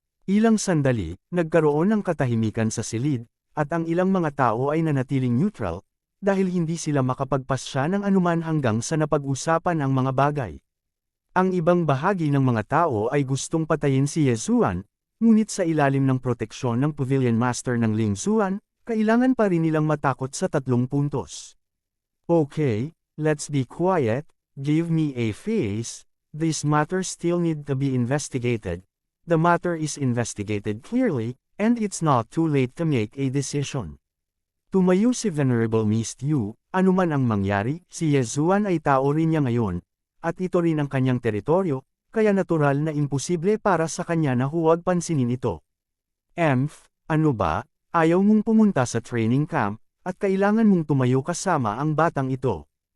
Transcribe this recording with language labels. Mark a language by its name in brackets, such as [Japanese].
[Filipino] Ilang sandali, nagkaroon ng katahimikan sa silid, at ang ilang mga tao ay nanatiling neutral, dahil hindi sila makapagpasya ng anuman hanggang sa napag-usapan ang mga bagay. Ang ibang bahagi ng mga tao ay gustong patayin si Yezuan, ngunit sa ilalim ng proteksyon ng Pavilion Master ng Lingzuan, kailangan pa rin nilang matakot sa 3 puntos. [English] Okay, let's be quiet, give me a face, this matter still need to be investigated. The matter is investigated clearly, and it's not too late to make a decision. [Filipino] Tumayo si Venerable Mist Yu, anuman ang mangyari, si Yezuan ay tao rin niya ngayon, at ito rin ang kanyang teritoryo, kaya natural na imposible para sa kanya na huwag pansinin ito. Ano ba, ayaw mong pumunta sa training camp, at kailangan mong tumayo kasama ang batang ito.